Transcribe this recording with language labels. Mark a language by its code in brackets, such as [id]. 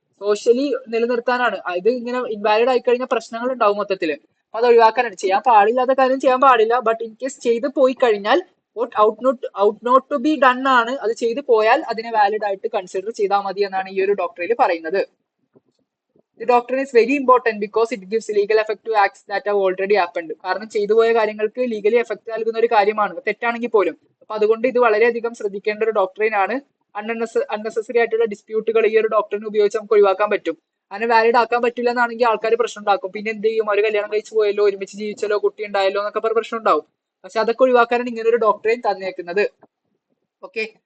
[ml] Socially നിലനിർത്താനാണ്. ഇത് ഇങ്ങനെ invalid ആയി കഴിഞ്ഞാൽ പ്രശ്നങ്ങൾ ഉണ്ടാവും മൊത്തത്തിൽ. അത് ഒഴിവാക്കാനാണ്. ചെയ്യാൻ പാടില്ലാത്ത കാര്യം ചെയ്യാൻ പാടില്ല, ബട്ട് ഇൻ കേസ് ചെയ്ത് പോയി കഴിഞ്ഞാൽ [en] ought not to be done [ml] ആണ്. അത് ചെയ്തു പോയാൽ അതിനെ വാലിഡ് ആയിട്ട് കൺസിഡർ ചെയ്താൽ മതി എന്നാണ് ഈ ഒരു ഡോക്ട്രിയിൽ പറയുന്നത്. [en] The doctrine is very important because it gives legal effect to acts that have already happened. [ml] കാരണം ചെയ്തു പോയ കാര്യങ്ങൾക്ക് ലീഗലി എഫക്ട് നൽകുന്ന ഒരു കാര്യമാണ്, തെറ്റാണെങ്കിൽ പോലും. അപ്പൊ അതുകൊണ്ട് ഇത് വളരെയധികം ശ്രദ്ധിക്കേണ്ട ഒരു ഡോക്ട്രിൻ ആണ്. അൺനെസസറി ആയിട്ടുള്ള ഡിസ്പ്യൂട്ടുകൾ ഈ ഒരു ഡോക്ട്രിൻ ഉപയോഗിച്ച് നമുക്ക് ഒഴിവാക്കാൻ പറ്റും. അങ്ങനെ വാലിഡ് ആക്കാൻ പറ്റില്ല എന്നാണെങ്കിൽ ആൾക്കാർ പ്രശ്നം ഉണ്ടാക്കും. പിന്നെ എന്ത് ചെയ്യും? ഒരു കല്യാണം കഴിച്ചു പോയല്ലോ, ഒരുമിച്ച് ജീവിച്ചല്ലോ, കുട്ടി ഉണ്ടായല്ലോ എന്നൊക്കെ പറഞ്ഞ പ്രശ്നം ഉണ്ടാവും. പക്ഷെ അതൊക്കെ ഒഴിവാക്കാനാണ് ഇങ്ങനെ ഒരു ഡോക്ട്രിൻ തന്നേക്കുന്നത്. ഓക്കെ,